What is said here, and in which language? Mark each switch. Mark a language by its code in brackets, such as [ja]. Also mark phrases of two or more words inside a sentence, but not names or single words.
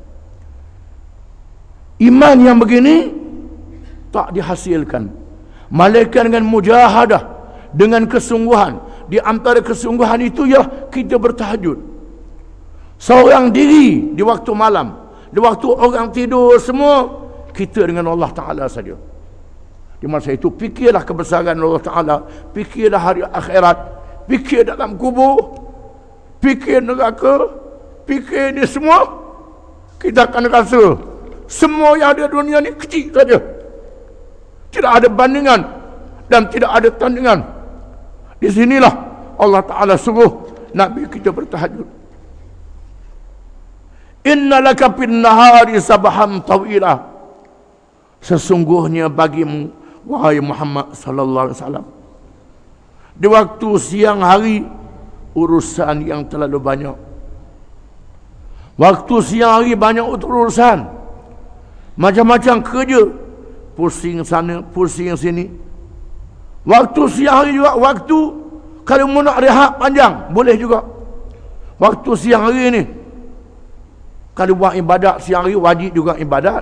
[ms] Iman yang begini tak dihasilkan malaikat dengan mujahadah, dengan kesungguhan. Di antara kesungguhan itu ya kita bertahajud seorang diri di waktu malam, di waktu orang tidur semua, kita dengan Allah Ta'ala saja. Di masa itu fikirlah kebesaran Allah Ta'ala, fikirlah hari akhirat, fikir dalam kubur, fikir neraka, fikir ni semua. Kita akan rasa semua yang ada dunia ni kecil saja, tidak ada bandingan dan tidak ada tandingan. Di sinilah Allah Ta'ala suruh Nabi kita bertahajud. [ar] إن لك في النهار سبحا طويلا. [ms] Sesungguhnya bagimu, wahai Muhammad [ar] صلى الله عليه وسلم, [ms] di waktu siang hari urusan yang terlalu banyak. Waktu siang hari banyak urusan, macam-macam kerja, pusing sana, pusing sini. Waktu siang hari juga waktu kalau mau nak rehat panjang, boleh juga. Waktu siang hari ni, kalau buat ibadat siang hari, wajib juga ibadat.